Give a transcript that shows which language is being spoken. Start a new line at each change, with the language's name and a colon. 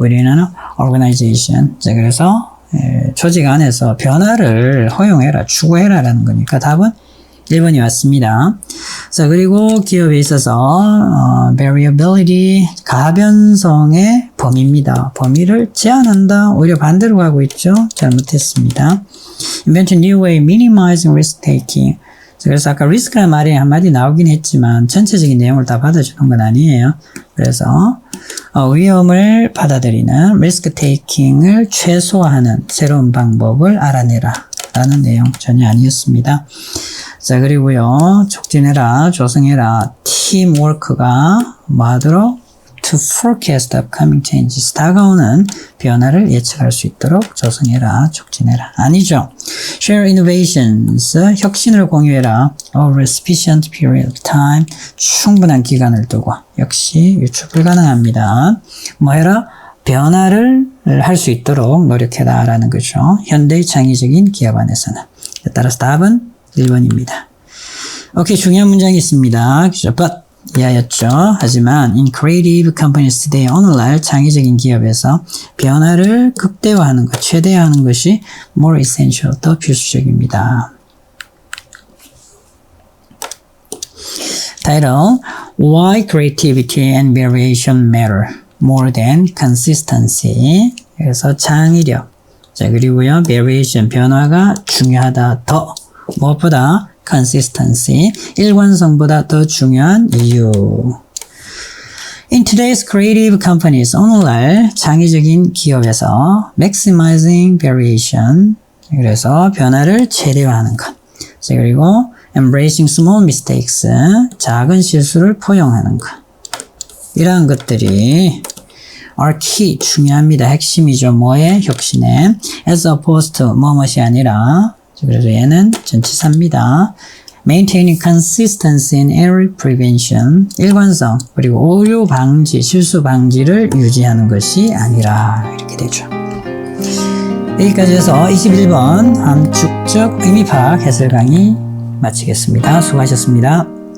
Korean: 우리는 organization. 자, 그래서 조직 안에서 변화를 허용해라, 추구해라라는 거니까 답은 1번이 왔습니다. 자, 그리고 기업에 있어서 variability, 가변성의 범위입니다. 범위를 제한한다. 오히려 반대로 가고 있죠. 잘못했습니다.
English: invent a new way minimizing risk taking.
Korean: 그래서 아까 리스크라는 말이 한마디 나오긴 했지만 전체적인 내용을 다 받아주는 건 아니에요. 그래서 위험을 받아들이는 risk taking을 최소화하는 새로운 방법을 알아내라 라는 내용 전혀 아니었습니다. 자, 그리고요, 촉진해라, 조성해라, 팀워크가 뭐 하도록?
English: to forecast upcoming changes.
Korean: 다가오는 변화를 예측할 수 있도록 조성해라, 촉진해라. 아니죠.
English: share innovations.
Korean: 혁신을 공유해라.
English: over a sufficient period of time.
Korean: 충분한 기간을 두고. 역시 유추 불가능합니다. 뭐 해라? 변화를 할 수 있도록 노력해라 라는 거죠. 현대의 창의적인 기업 안에서는. 따라서 답은 1번입니다. 오케이, 중요한 문장이 있습니다. but 이하였죠. 하지만
English: in creative companies today,
Korean: 오늘날 창의적인 기업에서 변화를 극대화하는 것, 최대화하는 것이
English: more essential,
Korean: 더 필수적입니다.
English: Title: Why creativity and variation matter more than consistency.
Korean: 그래서 창의력, 자, 그리고요, variation, 변화가 중요하다. 더 무엇보다 consistency, 일관성보다 더 중요한 이유.
English: In today's creative companies,
Korean: 오늘날 창의적인 기업에서
English: maximizing variation,
Korean: 그래서 변화를 최대화하는 것. 자, 그리고
English: embracing small mistakes,
Korean: 작은 실수를 포용하는 것. 이러한 것들이
English: are key,
Korean: 중요합니다. 핵심이죠. 뭐에? 혁신에.
English: as opposed to,
Korean: 뭐뭇이 아니라. 그래서 얘는 전치사입니다.
English: Maintaining consistency in error prevention,
Korean: 일관성, 그리고 오류 방지, 실수 방지를 유지하는 것이 아니라 이렇게 되죠. 여기까지 해서 21번 함축적 의미 파악 해설 강의 마치겠습니다. 수고하셨습니다.